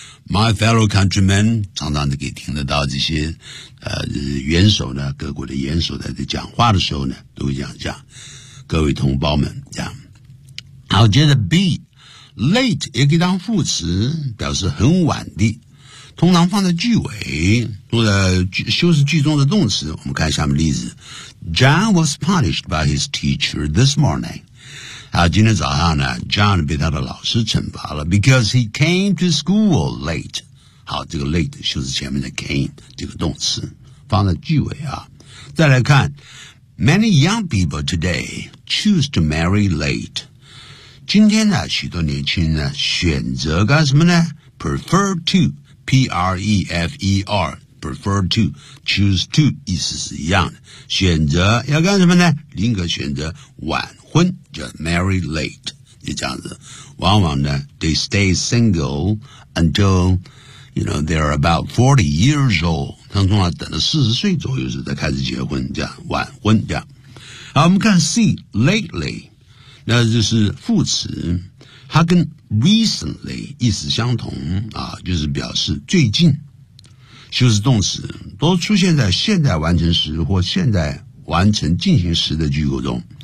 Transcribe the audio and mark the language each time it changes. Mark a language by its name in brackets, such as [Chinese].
[English] My fellow countrymen [Chinese] 常常都可以听得到这些元首呢，各国的元首在讲话的时候呢，都会讲各位同胞们这样。好，接着 B, late 也可以当副词，表示很晚的，通常放在句尾，或者修饰句中的动词。我们看下面例子 [English] ，John was punished by his teacher this morning。 [Chinese] 好，今天早上呢 ，John 被他的老师惩罚了 ， [English] because he came to school late。 [Chinese] 好，这个 late 修饰前面的 came 这个动词，放在句尾啊。再来看 [English] ，many young people today choose to marry late。 [Chinese] 今天呢，许多年轻人呢选择干什么呢 ？ [English] Prefer to, P-R-E-F-E-R, prefer to, choose to, [Chinese] 意思是一样的。选择要干什么呢？宁可选择晚婚，叫 marry late。就这样子，往往呢 [English] ，they stay single until you know they're about 40 years old。 [Chinese] 他们通常等到40岁左右时才开始结婚，叫晚婚。这样，好，我们看 C lately。那就是副词，它跟 recently 意思相同啊，就是表示最近。修饰动词都出现在现在完成时或现在完成进行时的句构中。